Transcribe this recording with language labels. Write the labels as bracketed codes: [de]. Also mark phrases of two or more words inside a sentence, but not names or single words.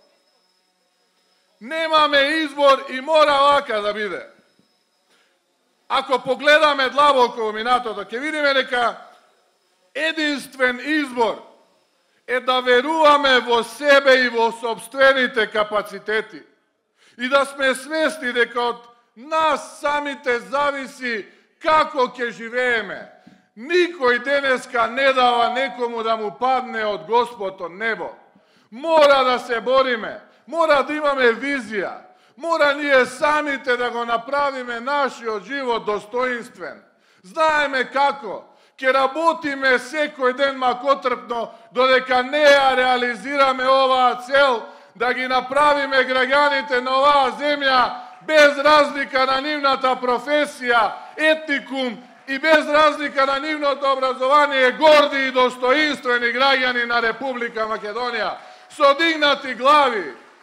[mk] Немаме избор и мора вака да биде. Ако погледаме длабоко во минатото, ќе видиме дека единствен избор е да веруваме во себе и во собствените капацитети. i da sme svesni дека od nas samite zavisi kako ќе живееме. Никој денеска не дава некому да му падне од Господ од небо. Мора да се бориме, мора да имаме визија, мора ние самите да го направиме нашиот живот достоинствен. Знаеме како, ќе работиме секој ден макотрпно, додека не ја реализираме оваа цел, да ги направиме граѓаните на оваа земја без разлика на нивната професија, етникум и без разлика на нивното образование, горди и достоинствени граѓани на Република Македонија, со дигнати глави.